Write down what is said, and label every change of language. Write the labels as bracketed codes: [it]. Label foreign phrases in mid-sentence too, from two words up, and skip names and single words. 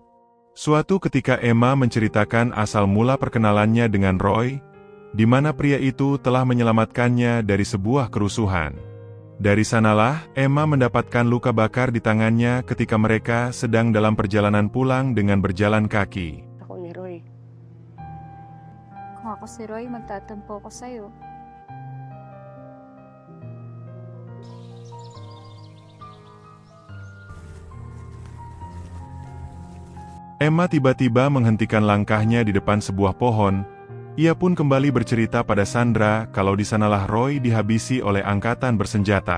[id] Suatu ketika Emma menceritakan asal mula perkenalannya dengan Roy, di mana pria itu telah menyelamatkannya dari sebuah kerusuhan. Dari sanalah, Emma mendapatkan luka bakar di tangannya ketika mereka sedang dalam perjalanan pulang dengan berjalan kaki. [tl] Ako ni Roy. Kung ako si Roy, magtatampo ko sa'yo. [id] Emma tiba-tiba menghentikan langkahnya di depan sebuah pohon. Ia pun kembali bercerita pada Sandra kalau di sanalah Roy dihabisi oleh angkatan bersenjata.